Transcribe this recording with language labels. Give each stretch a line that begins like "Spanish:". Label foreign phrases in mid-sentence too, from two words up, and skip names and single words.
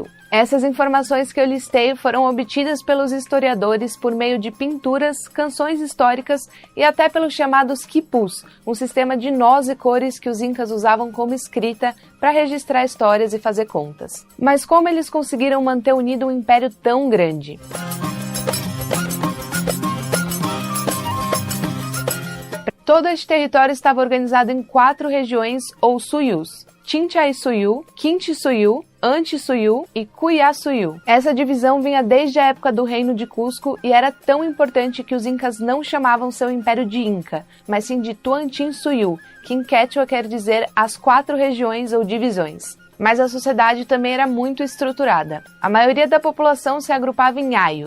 Portuguese: Essas informações que eu listei foram obtidas pelos historiadores por meio de pinturas, canções históricas e até pelos chamados quipus, um sistema de nós e cores que os incas usavam como escrita para registrar histórias e fazer contas. Mas como eles conseguiram manter unido um império tão grande? Todo este território estava organizado em 4 regiões ou suyus: Chinchai-Suyu, Quinti-Suyu, Anti-Suyu e Cuiá-Suyu. Essa divisão vinha desde a época do Reino de Cusco e era tão importante que os incas não chamavam seu império de Inca, mas sim de Tuantin-Suyu, que em quechua quer dizer as 4 regiões ou divisões. Mas a sociedade também era muito estruturada. A maioria da população se agrupava em aios.